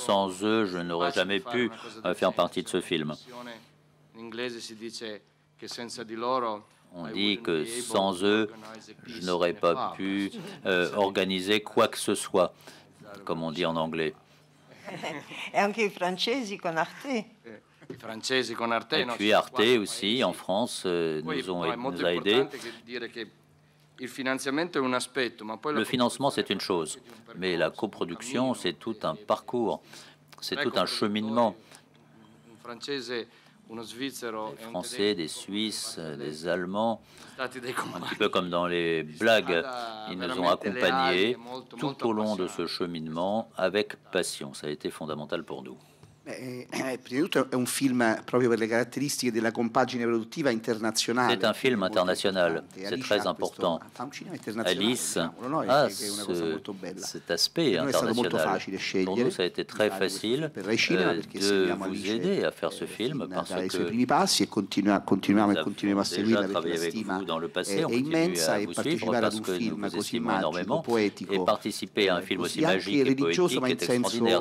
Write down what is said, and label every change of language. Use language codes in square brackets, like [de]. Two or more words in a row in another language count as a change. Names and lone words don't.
[fr] Sans eux, je n'aurais jamais pu faire partie de ce film. On dit que sans eux, je n'aurais pas pu organiser quoi que ce soit, comme on dit en anglais. [it] Et anche i francesi con Arte. [fr] Et puis Arte aussi, en France, nous a aidés. Le financement, c'est une chose, mais la coproduction, c'est tout un parcours, c'est tout un cheminement. Des Français, des Suisses, des Allemands, un petit peu comme dans les blagues, ils nous ont accompagnés tout au long de ce cheminement avec passion. Ça a été fondamental pour nous. [it] Prima di tutto è un film proprio per le caratteristiche della compagine produttiva internazionale. [fr] C'est un film international, c'est très important. Alice a cet aspect international. Pour nous, ça a été très facile de vous aider à faire ce film parce que nous avons déjà travaillé avec vous dans le passé, on continue à vous suivre parce que nous vous estimons énormément et participer à un film aussi magique et poétique est extraordinaire.